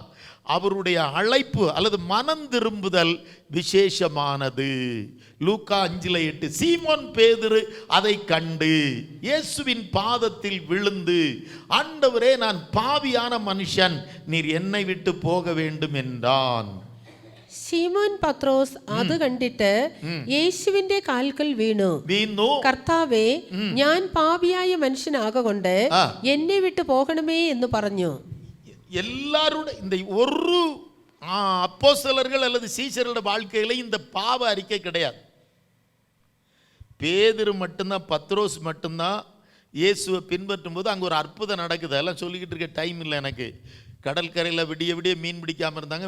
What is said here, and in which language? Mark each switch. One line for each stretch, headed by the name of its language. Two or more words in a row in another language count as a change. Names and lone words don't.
Tamil: அவருடைய அழைப்பு அல்லது மனம் திரும்புதல் விசேஷமானது. லூக்கா 5:8, சீமோன் பேதுரு அதை கண்டு இயேசுவின் பாதத்தில் விழுந்து, ஆண்டவரே, நான் பாவியான மனுஷன், நீர் என்னை விட்டு போக வேண்டும் என்றான்.
Malayalam: ശിമോൻ പത്രോസ് അത് കണ്ടിട്ട് യേശുവിന്റെ കാൽക്കൽ വീണു, കർത്താവേ, ഞാൻ പാപിയായ മനുഷ്യനാകൊണ്ട് എന്നെ വിട്ടു പോകണമേ എന്ന് പറഞ്ഞു.
Tamil: எல்லாரோட இந்த ஒரு அப்போஸ்தலர்கள் அல்லது சீஷர்களோட வாழ்க்கையில இந்த பாவ அறிக்கை கிடையாது. பேதுரு மட்டும்தான், பத்ரோஸ் மட்டும்தான் இயேசுவை பின்பற்றும் போது அங்கே ஒரு அற்புதம் நடக்குது. அதெல்லாம் சொல்லிக்கிட்டு இருக்க டைம் இல்லை எனக்கு. கடற்கரையில் விடிய மீன் பிடிக்காமல் இருந்தாங்க.